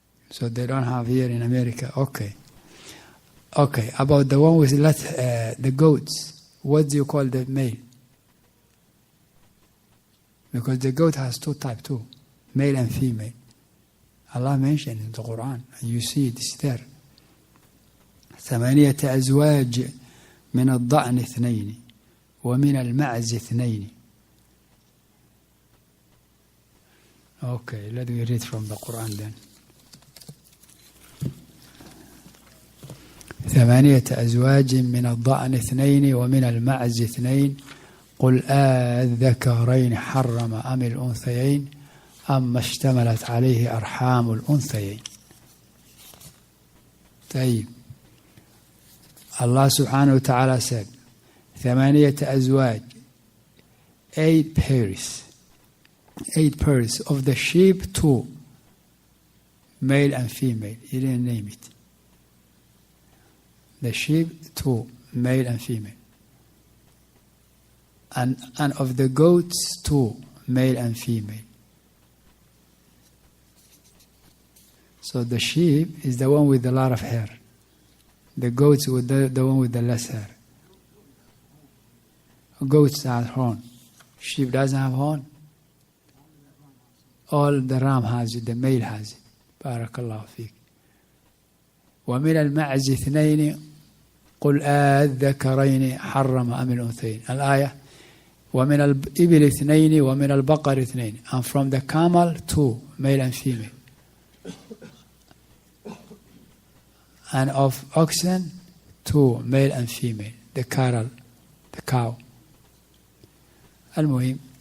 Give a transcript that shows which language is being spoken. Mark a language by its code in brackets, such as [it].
[en] So they don't have here in America. Okay. Okay, about the one with the goats, what do you call the male? Because the goat has two types too, male and female. Allah mentioned in the Quran, and you see it's there. [ar] 8 أزواج من الضأن 2 ومن المعز 2. [en] Okay, let me read from the Quran then. [ar] 8 أزواج من الضأن 2 ومن المعز 2 قل الذكرين حرم أم الأنثيين أما اشتملت عليه أرحام الأنثيين. [en] طيب. Allah subhanahu wa ta'ala said 8 أزواج, 8 pairs of the sheep, 2 male and female. He didn't name it. The sheep, 2 male and female. And of the goats, 2 male and female. So the sheep is the one with a lot of hair. The goats with the one with the less hair. Goats have horn. Sheep doesn't have horn. All the ram has it, the male has it. [ar] Barakallahu fiqh. ومن المعز 2 قل الذكرين حرم أم الأنثيين. الآية ومن الإبل 2 ومن البقر 2. [en] And from the camel 2 male and female. And of oxen 2 male and female. The cattle, the cow. المهم.